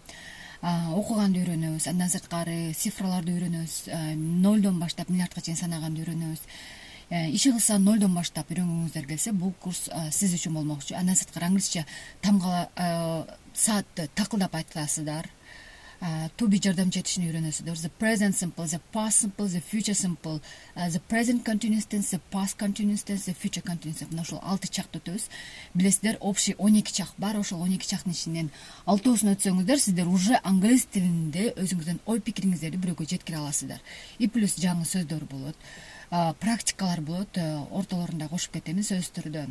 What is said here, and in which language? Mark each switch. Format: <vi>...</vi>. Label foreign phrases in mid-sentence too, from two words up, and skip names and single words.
<ky>Окуганды үйрөнөбүз, андан сырткары цифраларды үйрөнөбүз, нолдон баштап миллиардка чейин санаганды үйрөнөбүз. Иши кылса нолдон баштап үйрөнгүңүздөр келсе, бул курс сиз үчүн болмокчу. Андан сырткары англисче тамгала саатты такылдап айтасыздар.</ky> <en>To be</en> <ky>жардамчы этишин үйрөнөсүздөр.</ky> <en>The present simple, the past simple, the future simple, the present continuous tense, the past continuous tense, the future continuous tense.</en> <ky>Ошол 6 чакты өтөбүз. Билесиздер, общий 12 чак бар. Ошол 12 чактын ичинен 6-оосун өтсөңүздөр, сиздер уже англис тилинде өзүңүздүн ой пикириңиздерди бирөөгө жеткире аласыздар.</ky> <ru>И плюс</ru> <ky>жаңы сөздөр болот, практикалар болот, ортолорунда кошуп кетемин сөздөрдө.</ky>